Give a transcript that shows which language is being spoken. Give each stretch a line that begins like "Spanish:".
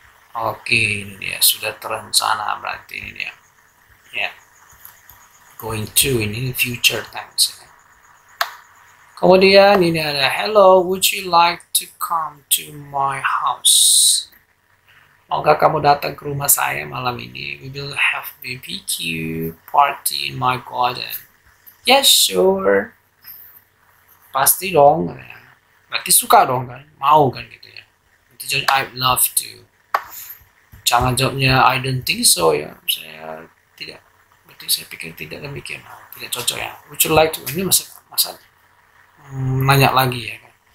Indonesian: Oke, ini dia sudah terencana berarti ini dia. Ya.
English: Going to
Indonesian: ini
English: future tense
Indonesian: ya. Kemudian ini ada
English: hello, would you like to come to my house?
Indonesian: Maukah kamu datang ke rumah saya malam ini?
English: We will have BBQ party in my garden. Yes, sure.
Indonesian: Pasti dong. Berarti suka dong kan? Mau kan gitu ya. Berarti jadi
English: I'd love to.
Indonesian: Jangan jawabnya
English: I don't think so
Indonesian: ya. Saya tidak. Berarti saya pikir tidak demikian. Tidak cocok ya.
English: Would you like to?
Indonesian: Ini masa nanya lagi ya kan.